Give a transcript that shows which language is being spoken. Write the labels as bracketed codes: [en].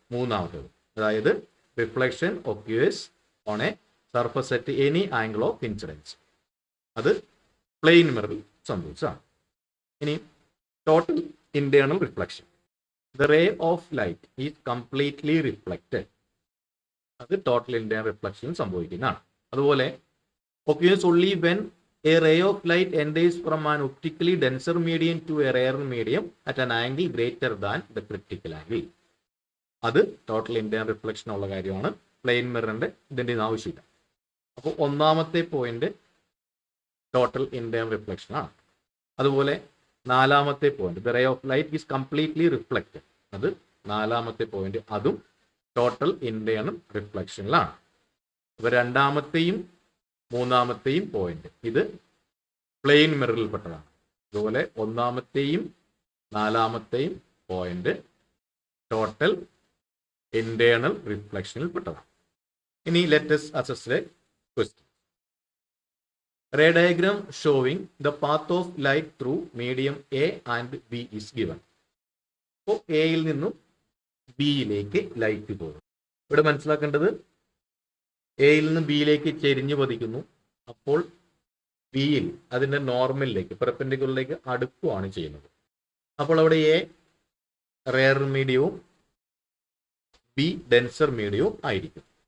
[ml] മൂന്നാമത്തേത്, അതായത് [en] reflection occurs on a surface at any angle of incidence, [ml] അത് plain മിററിൽ സംഭവിച്ചതാണ്. [en] ഇനി total internal reflection, the ray of light is completely reflected, [ml] അത് total internal reflection സംഭവിക്കുന്നതാണ്. [en] അതുപോലെ occurs only when a ray of light enters from an optically denser medium to a rarer medium at an angle greater than the critical angle. [ml] അത് total internal reflection ഉള്ള കാര്യമാണ്. Plain മിററിന്റെ ഇതിന്റെ ആവശ്യമില്ല. അപ്പോൾ ഒന്നാമത്തെ point total internal reflection ആണ്. അതുപോലെ നാലാമത്തെ point, [en] the ray of light is completely reflected, [ml] അത് നാലാമത്തെ പോയിന്റ്, അതും ടോട്ടൽ ഇന്റേണൽ റിഫ്ലക്ഷനിലാണ്. അപ്പോൾ രണ്ടാമത്തെയും മൂന്നാമത്തെയും പോയിന്റ് ഇത് പ്ലെയിൻ മിററിൽപ്പെട്ടതാണ്. അതുപോലെ ഒന്നാമത്തെയും നാലാമത്തെയും പോയിന്റ് ടോട്ടൽ ഇന്റേണൽ റിഫ്ലക്ഷനിൽപ്പെട്ടതാണ്. [en] ഇനി let us assess a question. Ray diagram showing the path of light through medium A and B is given. [ml] അപ്പോൾ എയിൽ നിന്നും ബിയിലേക്ക് ലൈറ്റ് പോകും. ഇവിടെ മനസ്സിലാക്കേണ്ടത്, എയിൽ നിന്ന് ബിയിലേക്ക് ചെരിഞ്ഞു പതിക്കുന്നു. അപ്പോൾ ബിയിൽ അതിൻ്റെ നോർമലിലേക്ക് പെർപെൻഡിക്കുലറിലേക്ക് അടുക്കുകയാണ് ചെയ്യുന്നത്. അപ്പോൾ അവിടെ എ റെയർ മീഡിയവും ബി ഡെൻസർ മീഡിയവും ആയിരിക്കും.